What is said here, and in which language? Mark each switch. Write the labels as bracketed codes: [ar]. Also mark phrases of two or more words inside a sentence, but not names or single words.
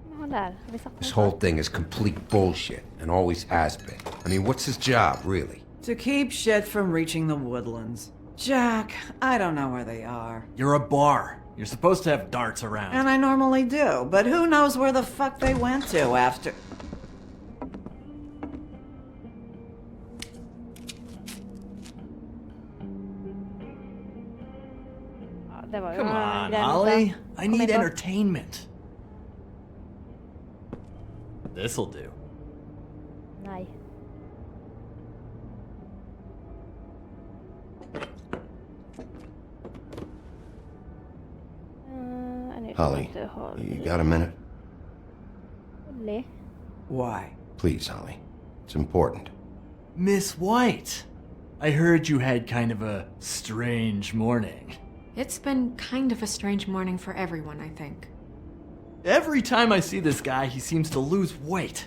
[no] der? Har vi sagt [en] This [no] noe? [en] whole thing is complete bullshit, and always has been. I mean, what's his job, really? To keep shit from reaching the woodlands. Jack, I don't know where they are. You're a bar. You're supposed to have darts around. And I normally do, but who knows where the fuck they went to after... [no] Ja, det var jo [en] Come on, [no] greit, [en] Holly. [no] da. [en] I [no] Kom [en] need [no] inn på. [en] entertainment. This'll do. [no] Nei. Jeg nødt [en] Holly, [no] til å holde [en] you got a minute? [no] rolig. [en] Why? Please, Holly. It's important. Miss White, I heard you had kind of a strange morning. It's been kind of a strange morning for everyone, I think. Every time I see this guy, he seems to lose weight.